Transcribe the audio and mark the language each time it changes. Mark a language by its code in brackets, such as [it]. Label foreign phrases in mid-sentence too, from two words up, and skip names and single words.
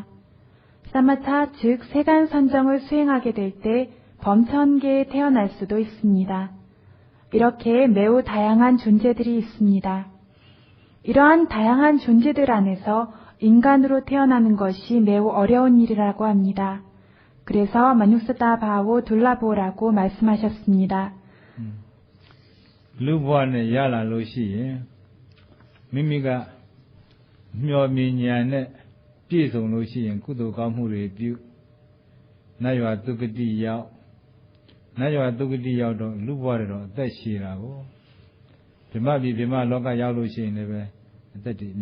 [ko] 사마타 즉 세간 선정을 수행하게 될 때 범천계에 태어날 수도 있습니다. 이렇게 매우 다양한 존재들이 있습니다. 이러한 다양한 존재들 안에서 인간으로 태어나는 것이 매우 어려운 일이라고 합니다. 그래서 [pi] 마누스다 바오 둘라보라고 [ko] 말씀하셨습니다. [my] လူဘဝနဲ့ရလာလို့ရှိရင်မိမိကမျှော်မြင်ဉာဏ်နဲ့ပြည့်စုံလို့ရှိရင်ကုသိုလ်ကောင်းမှုတွေပြုနတ်ရွာသုဂတိရောက်နတ်ရွာသုဂတိရောက်တော့လူဘဝတွေတော့အသက်ရှည်တာကိုဗြဟ္မပြည်ဗြဟ္မလောကရောက်လို့ရှိရင်လည်းပဲအသက်တွေအ